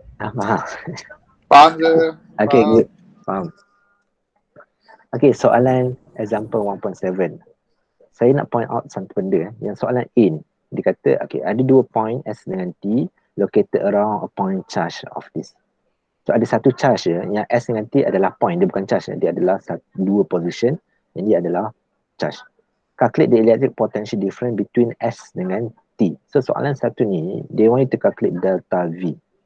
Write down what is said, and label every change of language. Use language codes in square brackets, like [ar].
[ms] Faham. Faham ke? [en] Okay, good. Faham. Okay, soalan example 1.7. [ms] Saya nak point out satu benda. Yang soalan A ni, dia kata, okay, ada dua point S dengan T [en] located around a point charge of this. [ms] So ada satu charge je, yang S dengan T adalah point, dia bukan charge. Dia adalah dua position, yang dia adalah charge. [en] Calculate the electric potential difference between S dengan T. So [ms] soalan satu ni, [en] they want you to calculate delta V.